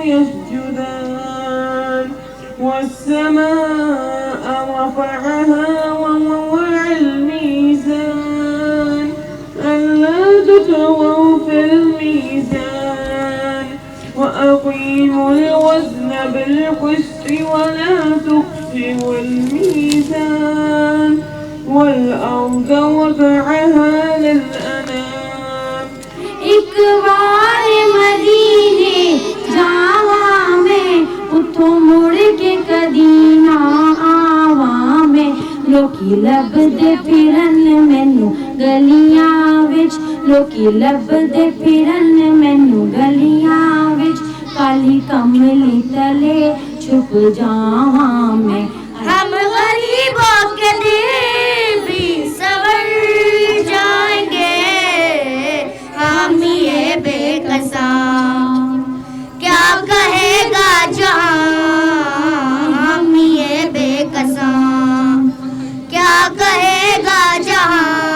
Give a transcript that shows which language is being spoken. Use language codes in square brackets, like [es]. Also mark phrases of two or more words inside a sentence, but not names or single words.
[ar] يسجدان والسماء رفعها ووضع الميزان ألا تطغوا في الميزان وأقيموا الوزن بالقسط ولا تخسروا الميزان والأرض وضعها للأنام [pa] اک بار مدینے جاواں میں اٹھوں مڑ کے کدی نہ آواں میں لوکی لبھدے پھرن مینوں گلیاں وچ لوکی لبھدے پھرن مینوں گلیاں وچ کالی کملی تلے چھپ جاواں میں [ur] ہم غریبوں کے دل بھی سنور جائیں گے ہم یہ بےکساں کیا کہے گا جہاں ہم یہ بےکساں کیا کہے گا جہاں